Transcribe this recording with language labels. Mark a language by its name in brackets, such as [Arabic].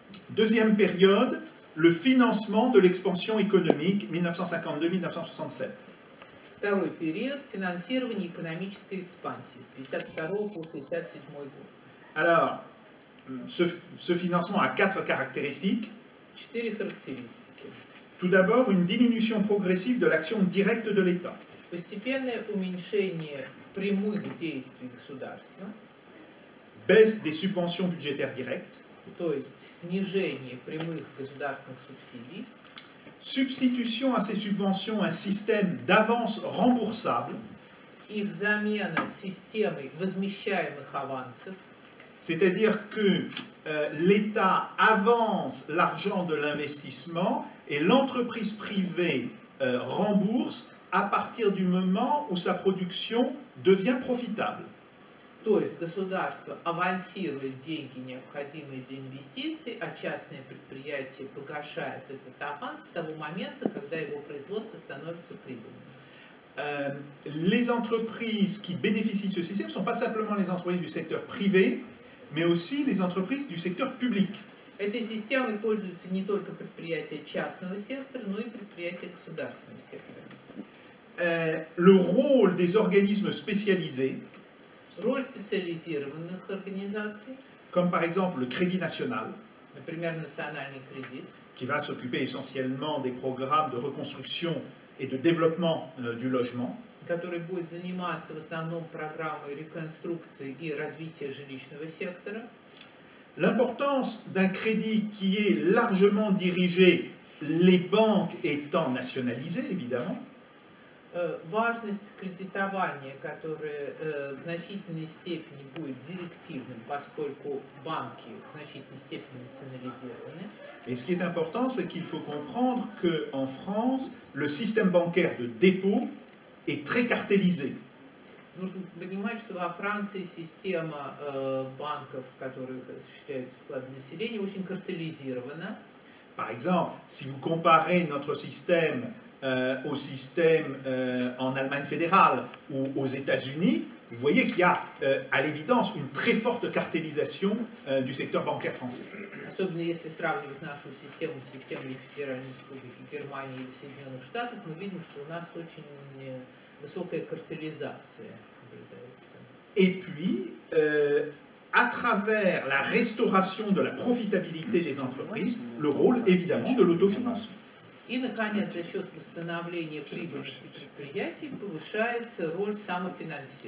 [French] Deuxième période, le financement de l'expansion économique 1952-1967. [Russian] Второй период – финансирование экономической экспансии с 1952 по 1967 год. [French] Alors, ce financement a 4 caractéristiques. [Russian] 4 характеристики. [French] Tout d'abord, une diminution progressive de l'action directe de l'État. [Russian] Постепенное уменьшение прямых действий государства, [French] Baisse des subventions budgétaires directes. [Russian] то есть снижение прямых государственных субсидий, [French] Substitution à ces subventions un système d'avance remboursable, [Russian] их замена системой возмещаемых авансов, [French] c'est-à-dire que l'État avance l'argent de l'investissement et l'entreprise privée rembourse à partir du moment où sa production devient profitable. [Russian] То есть государство авансирует деньги, необходимые для инвестиций, а частное предприятие погашает этот аванс с того момента, когда его производство становится прибыльным. [French] Les entreprises qui bénéficient de ce système ne sont pas simplement les entreprises du secteur privé, mais aussi les entreprises du secteur public. [Russian] Этой системой пользуются не только предприятия частного сектора, но и предприятия государственного сектора. [French] Le rôle des organismes spécialisés, [Russian] Роль специализированных организаций, [French] comme par exemple le Crédit National, [Russian] например, национальный кредит, [French] qui va s'occuper essentiellement des programmes de reconstruction et de développement du logement, [Russian] который будет заниматься в основном программой реконструкции и развития жилищного сектора. [French] l'importance d'un crédit qui est largement dirigé, les banques étant nationalisées évidemment, [Russian] Важность кредитования, которое в значительной степени будет директивным, поскольку банки в значительной степени национализированы. [French] et ce qui est important, c'est qu'il faut comprendre qu'en France, le système bancaire de dépôt est très cartellisé. [Russian] Нужно понимать, что во Франции система банков, которые осуществляют вклады населения, очень картелизирована. [French] Par exemple, si vous comparez notre système au système en Allemagne fédérale ou aux États-Unis, vous voyez qu'il y a à l'évidence une très forte cartellisation du secteur bancaire français. [Russian] Особенно если сравнивать нашу систему с системой Федеральной Республики Германии или Соединенных Штатов, мы видим, что у нас очень высокая картелизация наблюдается. [French] Et puis, à travers la restauration de la profitabilité des entreprises, le rôle évidemment de l'autofinancement. [Russian] И, наконец, за счет восстановления прибыльности предприятий повышается роль самофинансирования.